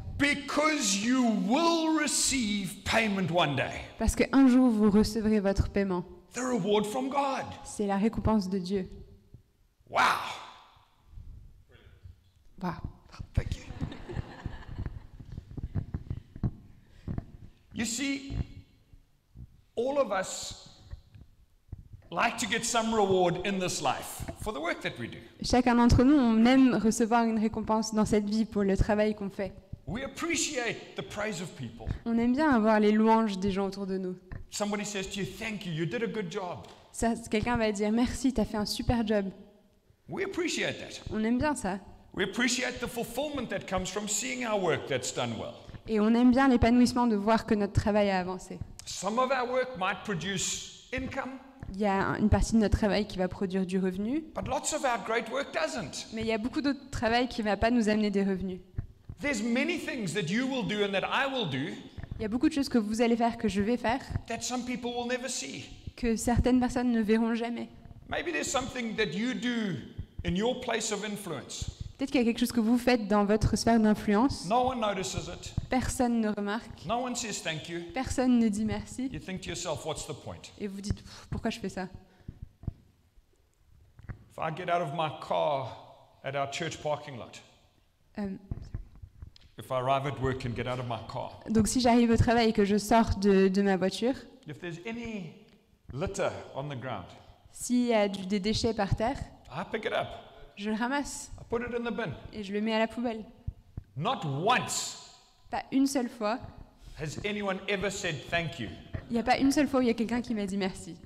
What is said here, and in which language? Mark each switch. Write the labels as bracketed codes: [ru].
[en] because you will receive payment one day. [fr] parce qu'un jour vous recevrez votre paiement. [en] The reward from God. [fr] C'est la récompense de Dieu. [en] Wow. [fr] Waouh. [en] Thank you. You see, all of us like to get some reward in this life for the work that we do. [fr] Chacun d'entre nous, on aime recevoir une récompense dans cette vie pour le travail qu'on fait. [en] We appreciate the praise of people. [fr] On aime bien avoir les louanges des gens autour de nous. [en] Somebody says to you, thank you, you did a good job. [fr] Ça, quelqu'un va dire merci, t'as fait un super job. [en] We appreciate that. [fr] On aime bien ça. [en] We appreciate the fulfillment that comes from seeing our work that's done well. [fr] Et on aime bien l'épanouissement de voir que notre travail a avancé. [en] Some of our work might produce income, [fr] Il y a une partie de notre travail qui va produire du revenu, [en] but lots of our great work doesn't. [fr] mais il y a beaucoup d'autres travail qui ne va pas nous amener des revenus. [en] There's many things that you will do and that I will do [fr] Il y a beaucoup de choses que vous allez faire, que je vais faire, [en] that some people will never see. [fr] que certaines personnes ne verront jamais. [en] Maybe there's something that you do in your place of influence. [fr] Peut-être qu'il y a quelque chose que vous faites dans votre sphère d'influence, [en] No one notices it. [fr] personne ne remarque, [en] No one says thank you. [fr] personne ne dit merci, [en] You think to yourself, what's the point? [fr] et vous dites pff, pourquoi je fais ça? [en] If I get out of my car at our church parking lot, Euh, if I arrive at work and get out of my car, [fr] donc si j'arrive au travail et que je sors de ma voiture, [en] if there's any litter on the ground, [fr] s'il y a des déchets par terre, [en] I pick it up. [fr] je le ramasse [en] I put it in the bin. [fr] et je le mets à la poubelle. [en] Not once [fr] Pas une seule fois, [en] has anyone ever said thank you [fr] il n'y a pas une seule fois où il y a quelqu'un qui m'a dit merci